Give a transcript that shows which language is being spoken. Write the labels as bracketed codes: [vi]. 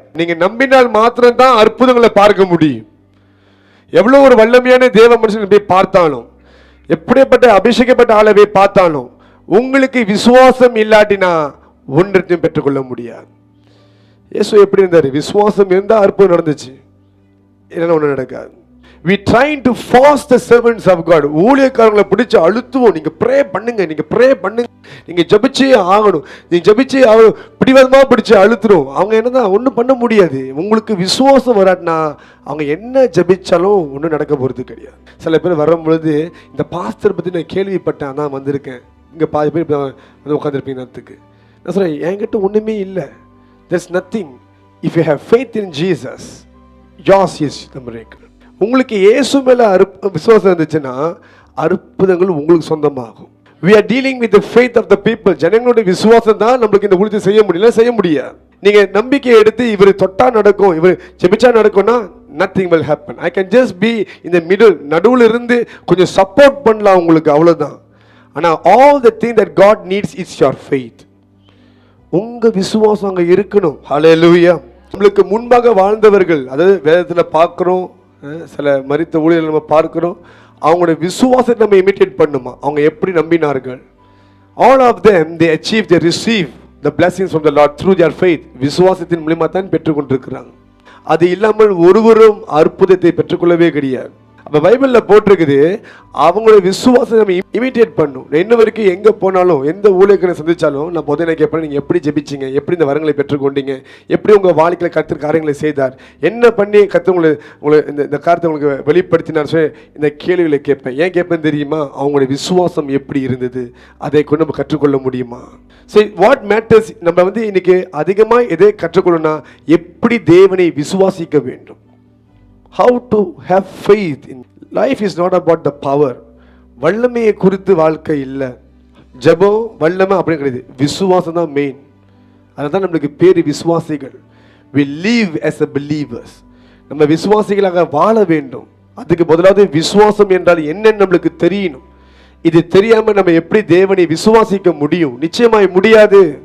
[ta] நீங்க நம்பினால் மாத்திரம் தான் அற்புதங்களை பார்க்க முடியும். எவ்வளவு ஒரு வல்லமையான தேவ மனுஷன் போய் பார்த்தாலும், எப்படிப்பட்ட அபிஷேகப்பட்ட ஆளை போய் பார்த்தாலும், உங்களுக்கு விசுவாசம் இல்லாட்டினா ஒன்றையும் பெற்றுக்கொள்ள முடியாது. இயேசு எப்படி இருந்தாரு? விசுவாசம் இருந்தா அற்புதம் நடந்துச்சு, இல்லைன்னா ஒன்றும் நடக்காது. [en] We trying to force the servants of God. [ta] ஊழியக்காரங்களை பிடிச்சு அழுத்துவோம். நீங்க ப்ரே பண்ணுங்க, நீங்க ப்ரே பண்ணுங்க, நீங்க ஜெபிச்சே ஆகணும், நீங்க ஜெபிச்சே ஆகணும், பிடிவாதமா பிடிச்சு அழுத்துறோம். அவங்க என்னதான் ஒன்றும் பண்ண முடியாது. உங்களுக்கு விசுவாசம் வராட்டினா அவங்க என்ன ஜெபிச்சாலும் ஒன்றும் நடக்க போறது கிடையாது. சில பேர் வரும் பொழுது, இந்த பாஸ்டர் பத்தி நான் கேள்விப்பட்டேன், அதான் வந்திருக்கேன். இங்க பாதி பேர் வந்து உட்காந்துருப்பீங்க நேரத்துக்கு. நான் சொல்றேன், என்கிட்ட ஒண்ணுமே இல்லை. [en] There's nothing. If you have faith in Jesus, yours is the miracle. [ta] உங்களுக்கு இயேசு மேல விசுவாசம் இருந்துச்சுன்னா அற்புதங்கள் உங்களுக்கு சொந்தமாகும். [en] We are dealing with the faith of the people. [ta] ஜனங்களுடைய விசுவாசம் தான் நம்மளுக்கு இந்த ஊழியத்தை செய்ய முடியாது. நீங்க நம்பிக்கையை எடுத்து இவர் தொட்டா நடக்கும், இவர் ஜெபிச்சா நடக்கும்னா [en] nothing will happen. I can just be in the middle, [ta] நடுவுல இருந்து கொஞ்சம் சப்போர்ட் பண்ணலாம் உங்களுக்கு, அவ்வளவுதான். ஆனா [en] all the thing that God needs is your faith. [ta] உங்க விசுவாசம் அங்க இருக்கணும். ஹல்லேலூயா. நம்மளுக்கு முன்பாக வாழ்ந்தவர்கள், அதாவது வேதத்துல பார்க்கிறோம், சில மரித்த ஊழியர்கள் நம்ம பார்க்கிறோம், அவங்களுடைய விசுவாசத்தை நம்ம இமிட்டேட் பண்ணுமா? அவங்க எப்படி நம்பினார்கள்? [en] all of them they achieve, they receive the blessings from the Lord through their faith. [ta] விசுவாசத்தின் மூலமா தான் பெற்றுக்கொண்டிருக்கிறாங்க. அது இல்லாமல் ஒருவரும் அற்புதத்தை பெற்றுக்கொள்ளவே கிடையாது. அப்ப பைபிள்ல போட்டிருக்குது, அவங்களுடைய விசுவாசத்தை நம்ம இமிட்டேட் பண்ணும். இன்ன வரைக்கும் எங்க போனாலும், எந்த ஊழியர்களை சந்திச்சாலும், நான் முதல்ல கேட்பேன், நீங்க எப்படி ஜெபிச்சீங்க, எப்படி இந்த வரங்களை பெற்றுக்கொண்டீங்க, எப்படி உங்க வாழ்க்கையில கர்த்தர் காரியங்களை செய்தார், என்ன பண்ணி கர்த்தர் உங்களை இந்த காரியத்தை உங்களுக்கு வெளிப்படுத்தினார் சொல்லி இந்த கேள்விகளை கேட்பேன். ஏன் கேட்பேன் தெரியுமா? அவங்களுடைய விசுவாசம் எப்படி இருந்தது, அதை கொண்டு நம்ம கற்றுக்கொள்ள முடியுமா? சரி, [en] what matters, [ta] நம்ம இன்னைக்கு அதிகமா எதை கற்றுக்கொள்ளணும்னா, எப்படி தேவனை விசுவாசிக்க வேண்டும். [en] How to have faith in life is not about the power. [ta] வல்லமையை குறித்து வாழ்க்கை இல்லை. ஜெபம் வல்லமை அப்படி கிடையாது, விசுவாசம் தான் மெயின். அதுதான் நம்மளுக்கு பேரு விசுவாசிகள். [en] We live as a believers. [ta] நம்ம விசுவாசிகளாக வாழ வேண்டும். அதுக்கு முதலாவது விசுவாசம் என்றால் என்னன்னு நம்மளுக்கு தெரியணும். இது தெரியாம நம்ம எப்படி தேவனை விசுவாசிக்க முடியும்? நிச்சயமாய் முடியாது.